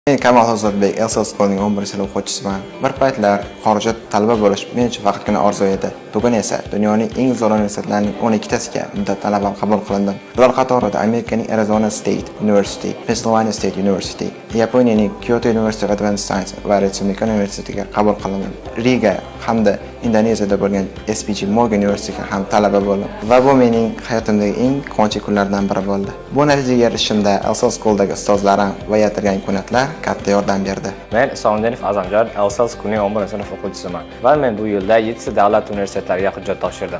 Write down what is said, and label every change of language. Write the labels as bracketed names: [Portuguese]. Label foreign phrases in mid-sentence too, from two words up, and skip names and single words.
[Uzbek] Men Kamol Ozodbek Elsa School'ning 11-sinf o'quvchisiman. Bir paytlar xorijda talaba bo'lish men uchun faqatgina orzu edi. Bugun esa dunyoning eng zo'r universitetlarining 12tasiga muddat talaban qabul qilindim. Bular qatorida Amerikaning Arizona State University, Pennsylvania State University, Yaponiyaning Kyoto University of Advanced Science va Ritsumika universitetiga qabul qilindim. Riga hamda Indoneziyada bo'lgan SPG Morgan Universityga ham talaba bo'ldim va bu mening hayotimdagi eng quvonchli kunlardan biri bo'ldi. Bu natijaga erishishimda Elsa School'dagi ustozlarim va yatirgan imkoniyatlar katta yordam berdi. Men Islomjonov Azamjon Elsa School'ning 11-sinf o'quvchisiman va men bu yilda 7 davlat universitetlariga hujjat topshirdim.